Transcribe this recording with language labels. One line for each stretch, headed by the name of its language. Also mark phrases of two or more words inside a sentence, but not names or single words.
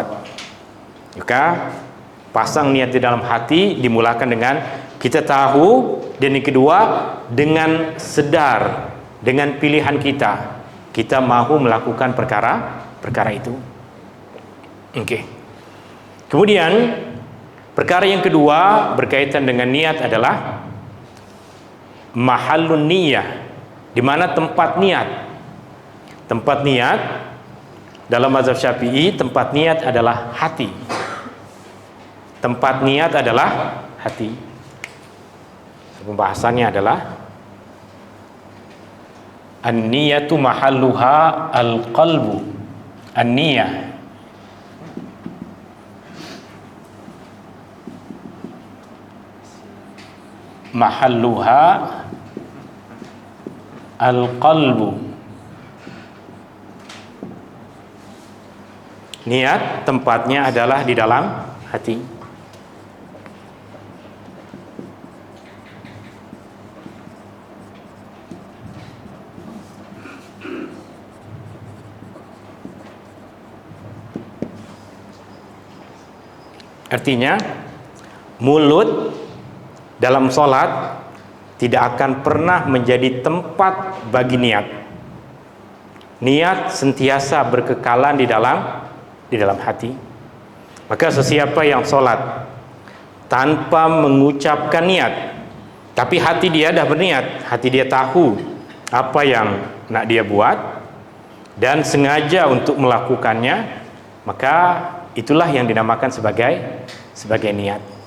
Malay: Maka pasang niat di dalam hati, dimulakan dengan kita tahu, dan yang kedua dengan sedar, dengan pilihan kita mahu melakukan perkara itu. Oke. Kemudian perkara yang kedua berkaitan dengan niat adalah
Arabic: محل النية.
Malay: Di mana tempat niat? Tempat niat dalam mazhab Syafi'i, tempat niat adalah hati. Tempat niat adalah hati. Pembahasannya adalah
Arabic: النية محلها القلب. النية محلها القلب.
Malay: Niat tempatnya adalah di dalam hati. Artinya mulut dalam sholat tidak akan pernah menjadi tempat bagi niat. Niat sentiasa berkekalan di dalam hati. Maka sesiapa yang sholat tanpa mengucapkan niat, tapi hati dia dah berniat, hati dia tahu apa yang nak dia buat dan sengaja untuk melakukannya, maka itulah yang dinamakan sebagai niat.